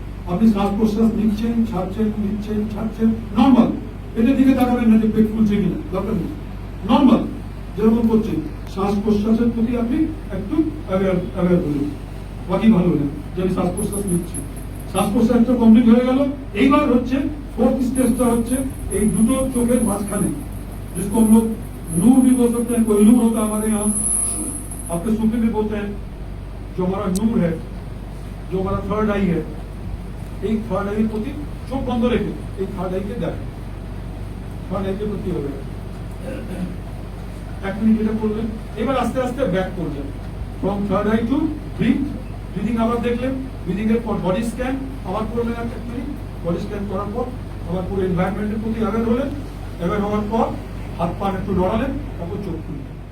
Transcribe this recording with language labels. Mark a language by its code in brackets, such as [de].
[bn] আপনি শ্বাস প্রশ্বাস নিচ্ছেন, ছাড়ছেন, নিচ্ছেন, ছাড়ছেন, নর্মাল। এটার দিকে তাকাবেন না যে পেট ফুলছে কিনা, দরকার নেই। নর্মাল যেরকম করছেন, শ্বাস প্রশ্বাসের প্রতি আপনি একটু অ্যাওয়্যার হলেন, বাকি ভালো হলেন যে আমি শ্বাস প্রশ্বাস নিচ্ছি। শ্বাস প্রশ্বাসটা কমপ্লিট হয়ে গেল। এইবার হচ্ছে [hi] फोर्थ स्टेजটা [bn] হচ্ছে এই দুটো চোখের মাঝখানে, [hi] जिसको हम लोग नूर भी बोल सकते हैं, कोई नूर होता है हमारे यहाँ, आपके सूफी भी बोलते हैं, जो हमारा नूर है, जो हमारा थर्ड आई है, [bn] এই থার্ড আইয়ের প্রতি চোখ বন্ধ রেখে এই থার্ড আইকে দেখেন, থার্ড আইকে প্রতি হবে। 1 মিনিট এটা করলেন, এবার আস্তে আস্তে ব্যাক করলেন from third eye two breathing আবার দেখলেন, ব্রিদিং এর পর বডি স্ক্যান আবার করলেন 1 মিনিট, বডি স্ক্যান করার পর আবার পুরো এনভায়রনমেন্টের প্রতি অ্যাওয়্যার হলেন, অ্যাওয়্যার হওয়ার পর হাত পা একটু নড়ালেন, তারপর চোখ খুললেন।